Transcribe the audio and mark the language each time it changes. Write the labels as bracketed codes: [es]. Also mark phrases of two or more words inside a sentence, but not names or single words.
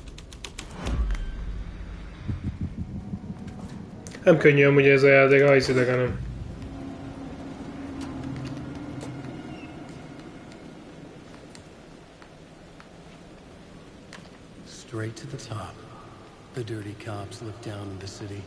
[hu] Nem könnyű amúgy ez a játék, ha hiszitek, hanem. [en] Straight to the top. The dirty cops looked down on the city.